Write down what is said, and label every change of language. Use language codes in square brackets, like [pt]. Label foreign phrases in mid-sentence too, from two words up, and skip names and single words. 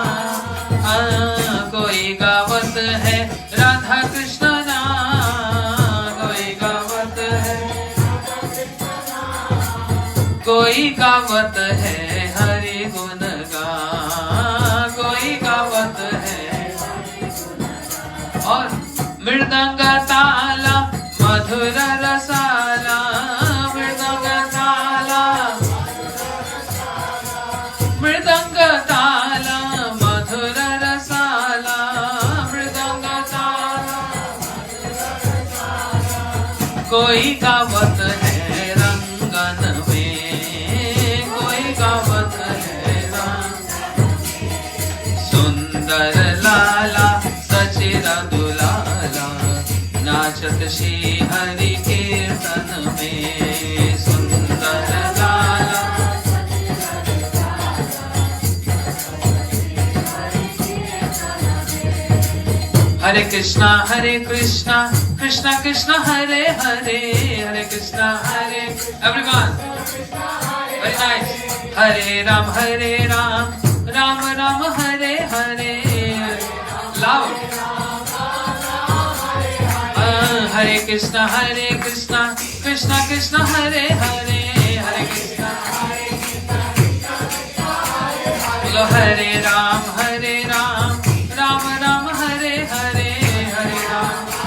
[hi] कोई गावत है राधा कृष्ण नाम, कोई गावत है, कोई गावत है हरि गुण गान, कोई गावत है और मृदंग ताला मधुर रसाला, मृदंग ताला मृदंग ताला मधुर रसाला, मृदंग ताला। कोई गावत है रंगन में, कोई गावत है सुंदर लाला सचिरा दुलाला नाचत श्री हरि कीर्तन में सुंदर लाला। हरे कृष्णा कृष्णा कृष्णा हरे हरे, हरे कृष्णा हरे [en] everyone very nice. [hi] हरे राम राम राम हरे हरे लाउड। हरे कृष्णा कृष्णा कृष्णा हरे हरे, हरे कृष्णा बोलो हरे राम राम राम हरे हरे, हरे राम